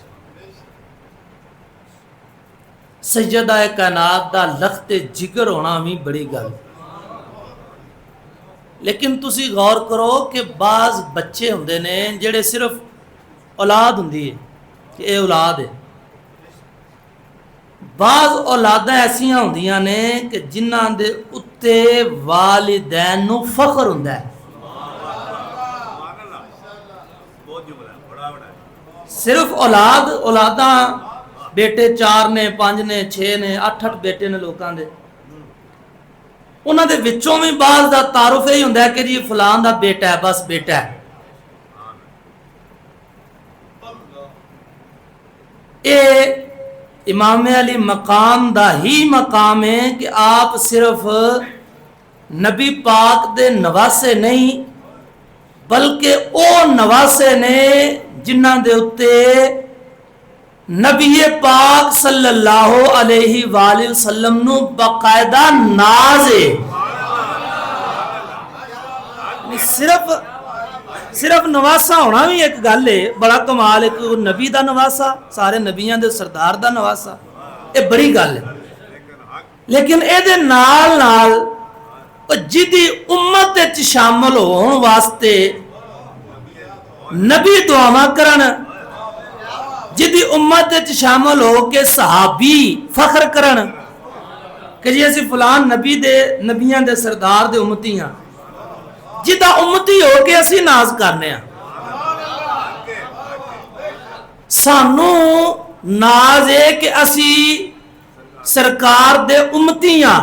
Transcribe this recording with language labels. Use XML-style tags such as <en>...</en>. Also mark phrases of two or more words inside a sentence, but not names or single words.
<pa>سیدہ کائنات دا لخت جگر ہونا بھی بڑی گل ہے. لیکن تسی غور کرو کہ بعض بچے ہوندے نے جڑے صرف اولاد ہوندی ہے کہ اے اولاد ہے. بعض اولاداں ایسیاں ہوندیاں نے کہ جنہاں دے اتے والدین نو فخر ہوندا ہے. صرف اولاداں بیٹے 4 نے 5 نے 6 نے 8 بیٹے نے لوکاں دے. انہاں دے وچوں بھی بعض دا تعارف ہی ہوندا ہے کہ جی فلان دا بیٹا ہے، بس بیٹا ہے. اے امام علی مقام دا ہی مقام ہے کہ آپ صرف نبی پاک دے نواسے نہیں بلکہ او نواسے نے جنہاں دے اتے نبی پاک</pa> <ar>صلی اللہ علیہ وآلہ وسلم</ar> <pa>نو باقاعدہ ناز ہے. صرف نواسا ہونا بھی ایک گل ہے، بڑا کمال. ایک نبی دا نواسا، سارے نبیاں دے سردار دا نواسا، یہ بڑی گل ہے. لیکن اے دے نال نال جدی امت وچ شامل ہون واسطے نبی دعاواں کرن، جدی امت وچ شامل ہو کے صحابی فخر کرن کہ جی اسی فلان نبی دے نبیاں دے سردار دے امتی ہاں، جدا امتی ہو کے اسی ناز کرنے ہیں. سانو ناز ہے کہ اسی سرکار دے امتی ہاں.</pa>